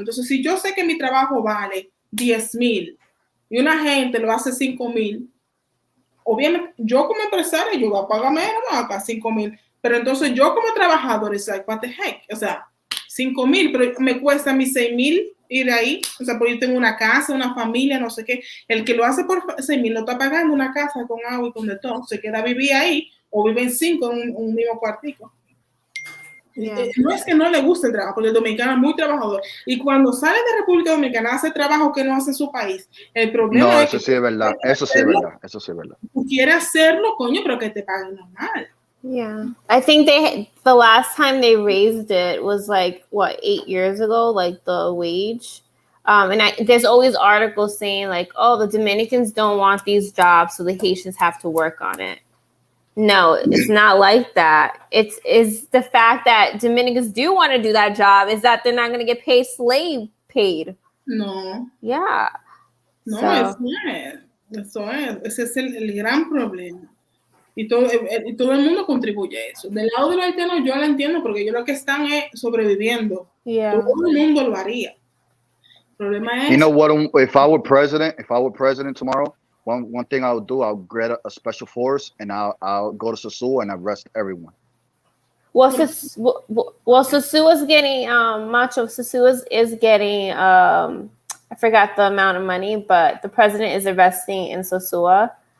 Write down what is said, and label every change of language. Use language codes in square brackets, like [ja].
[es] Entonces, si yo sé que mi trabajo vale 10,000 y una gente lo hace 5,000, obviamente yo como empresario yo voy a pagar menos, acá 5,000, pero entonces yo como trabajador es [en] like, what the heck, [es] o sea, 5,000, pero me cuesta mis 6,000 ir ahí, o sea, porque yo tengo una casa, una familia, no sé qué, el que lo hace por 6,000 lo está pagando una casa con agua y con de todo, se queda a vivir ahí o viven 5 en un mismo cuartico. [en] Yeah. [es] No es que no le guste el trabajo, porque el dominicano es muy trabajador. Y cuando sale de República Dominicana, hace trabajo que no hace en su país. El problema no, es eso que sí es verdad. Eso sí es verdad. Eso sí es verdad. Tú quieres hacerlo, coño, pero que te paguen normal. [en] Yeah. I think the last time they raised it was like, what, 8 years ago, like the wage. And there's always articles saying like, oh, the Dominicans don't want these jobs, so the Haitians have to work on it. No, it's not like that. It's the fact that Dominicans do want to do that job is that they're not going to get paid slave paid. No. Yeah. No, So. [es] Eso es. Ese es el gran problema. Y todo el mundo contribuye a eso. Del lado de los haitianos yo lo entiendo porque ellos lo que están es sobreviviendo. [en] Yeah. [es] Todo el mundo lo haría. El problema es... [en] You know what? If I were president tomorrow, one thing I would do, I'll get a special force and I'll go to Sosúa and arrest everyone. Well, Sosúa is getting Macho. Sosúa is getting I forgot the amount of money, but the president is investing in Sosúa.